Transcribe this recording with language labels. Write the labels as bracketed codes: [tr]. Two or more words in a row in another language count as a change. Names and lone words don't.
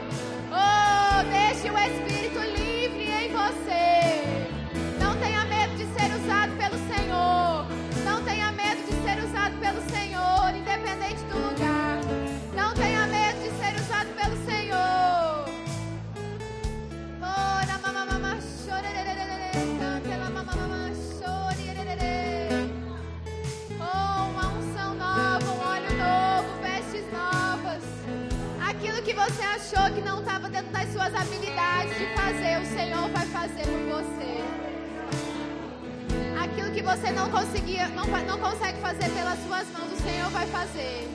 [pt] Oh, deixe o Espírito livre em você. Não tenha medo de ser usado pelo Senhor. Não tenha medo de ser usado pelo Senhor, independente do lugar. Não tenha medo de ser usado pelo Senhor. Oh, na mamamama chorererere, cante la mamamama chorererere. Oh, uma unção nova, um óleo novo, vestes novas. Aquilo que você achou que não estava dentro das suas habilidades de fazer, o Senhor vai fazer por você. Aquilo que você não consegue fazer pelas suas mãos, o Senhor vai fazer.